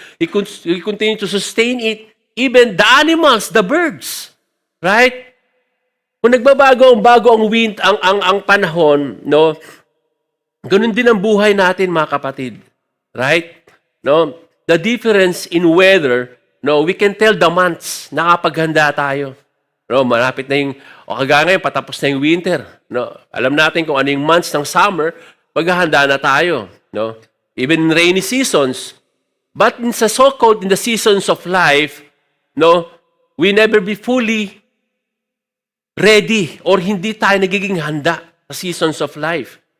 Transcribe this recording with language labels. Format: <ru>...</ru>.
<en>He continue to sustain it, even the animals, the birds. Right?</en> <tl>Kung bago ang wind, ang panahon, no, ganun din ang buhay natin, mga kapatid.</tl> <en>Right? No? The difference in weather, no, we can tell the months,</en> <tl>nakapaghanda tayo. No, malapit na kagaya ngayon, patapos na yung winter. No? Alam natin kung ano yung months ng summer, maghahanda na tayo.</tl> <en>No? Even in rainy seasons. But in the seasons of life, no, we never be fully ready or</en> <tl>hindi tayo nagiging handa sa</tl> <en>seasons of life.</en>